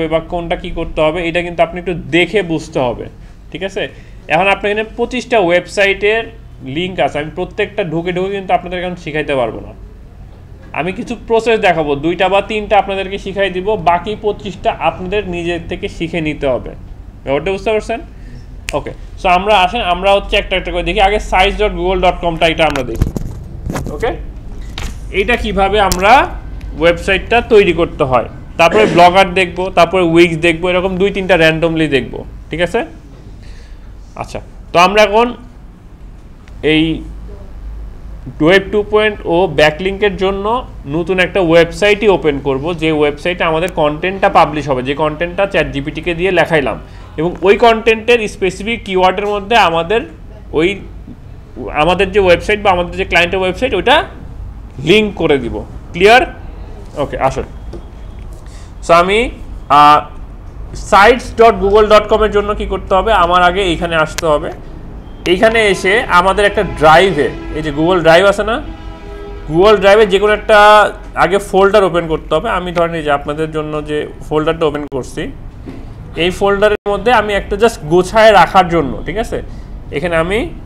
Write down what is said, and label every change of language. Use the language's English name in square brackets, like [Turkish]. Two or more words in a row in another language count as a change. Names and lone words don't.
[Bangla] বা কোনটা কি করতে হবে এটা কিন্তু আপনি একটু দেখে বুঝতে হবে ঠিক আছে এখন আপনি এখানে 25টা ওয়েবসাইটের লিঙ্ক আছে আমি প্রত্যেকটা ঢুকে কিন্তু আপনাদের এখন শিখাইতে পারবো না আমি কিছু প্রসেস দেখাবো 2টা বা 3টা আপনাদেরকে শিখাই দিব বাকি 25টা আপনাদের নিজের থেকে শিখে নিতে হবে ব্যাপারটা বুঝতে পারছেন [English] okay so [Bangla] আমরা হচ্ছে একটা করে দেখি আগে sites.google.com টা এটা আমরা দেখি ওকে এইটা কিভাবে আমরা ওয়েবসাইটটা তৈরি করতে হয় তারপরে ব্লগার দেখব তারপরে উইক্স দেখব এরকম 2-3টা র্যান্ডমলি দেখব ঠিক আছে আচ্ছা তো আমরা এখন এই ওয়েব 2.0 ব্যাকলিংকের জন্য নতুন একটা ওয়েবসাইটই ওপেন করব যে ওয়েবসাইটে আমাদের কন্টেন্টটা পাবলিশ হবে যে কন্টেন্টটা চ্যাটজিপিটিকে দিয়ে লেখাইলাম এবং ওই কন্টেন্টের [English] specific keyword-er [Bangla] মধ্যে আমাদের যে ওয়েবসাইট বা আমাদের যে ক্লায়েন্টের ওয়েবসাইট ওইটা লিঙ্ক করে দিব [English] clear okay [Bangla] আসুন সো আমি sites.google.com এর জন্য কি করতে হবে আমার আগে এইখানে আসতে হবে এইখানে এসে আমাদের একটা ড্রাইভে এই যে গুগল ড্রাইভ আছে না গুগল ড্রাইভে যে কোনো একটা আগে ফোল্ডার ওপেন করতে হবে আমি ধরেন এই যে আপনাদের জন্য যে ফোল্ডারটা ওপেন করছি এই ফোল্ডারের মধ্যে আমি একটা জাস্ট গোছায় রাখার জন্য ঠিক আছে এখানে আমি